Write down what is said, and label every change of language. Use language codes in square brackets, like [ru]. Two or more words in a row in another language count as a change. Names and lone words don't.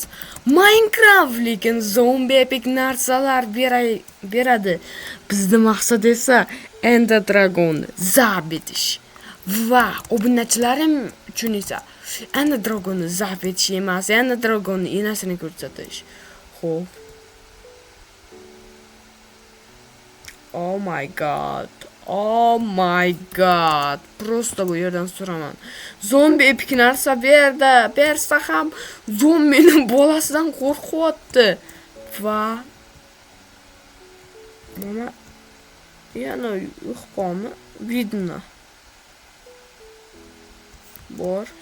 [uz] Minecraft lekin zombi epic narsalar beradi. Bizning maqsad esa Ender Dragonni zabt etish. Va obunachilarim uchun esa Ender Dragonni zabt etish emas, Ender Dragonni enasini ko'rsatish. Xo'p. [en] Oh my god. [uz] Просто bu yerdan so'raman. Zombi epik narsa bersa ham zombining bolasidan qo'rqyapti. Va mana yana yo'qmi? Vidno. Bor.